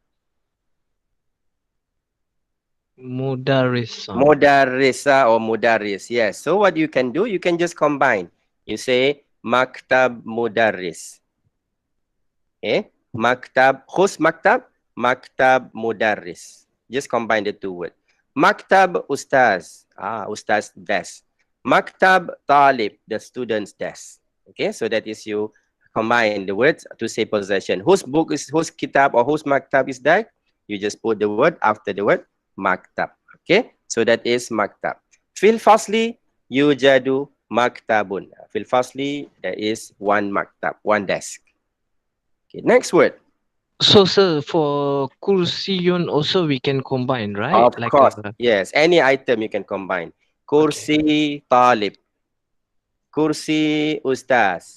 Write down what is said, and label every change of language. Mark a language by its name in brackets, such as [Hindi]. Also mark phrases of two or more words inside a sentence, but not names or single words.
[English] Mudarrisa. Mudarrisa or mudarris. Yes. So what you can do, you can just combine. You say [Arabic] مكتب مدرس. [English] Okay. Maktab. Who's maktab? [Arabic] مكتب مدرس. [English] Just combine the two words. [Arabic] مكتب أستاذ. أستاذ desk. مكتب طالب, [English] the student's desk. Okay. So that is you combine the words to say possession. Whose book is, whose kitab or whose maktab is that? You just put the word after the word maktab. Okay, so that is maktab. [Arabic] في الفصل يوجد مكتب. في الفصل, [English] there is one maktab, one desk. Okay, next word. So, sir, for kursiyun also we can combine, right? Of course, yes. Any item you can combine. [Arabic] كرسي طالب. كرسي أستاذ.